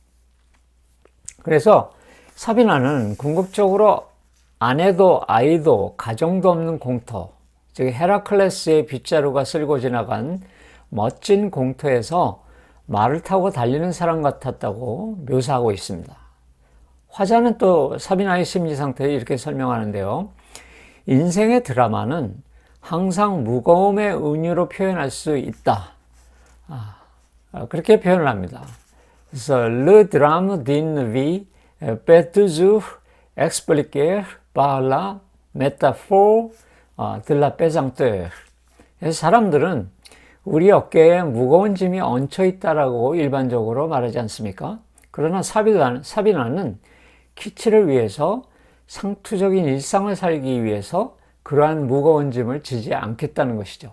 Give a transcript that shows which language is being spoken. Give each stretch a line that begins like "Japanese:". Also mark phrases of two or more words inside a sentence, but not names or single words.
Korean: 그래서 사비나는 궁극적으로 아내도 아이도 가정도 없는 공터, 즉 헤라클레스의 빗자루가 쓸고 지나간 멋진 공터에서 말을 타고 달리는 사람 같았다고 묘사하고 있습니다. 화자는 또 사비나의 심리 상태를 이렇게 설명하는데요. 인생의 드라마는 항상 무거움의 은유로 표현할 수 있다. 그렇게 표현을 합니다.
French: 그래서 le drame d'une vie peut toujours expliquer par la métaphore de la pesanteur.
Korean: 그래서 사람들은 우리 어깨에 무거운 짐이 얹혀 있다라고 일반적으로 말하지 않습니까? 그러나 사비나는 키치를 위해서 상투적인 일상을 살기 위해서 그러한 무거운 짐을 지지 않겠다는 것이죠.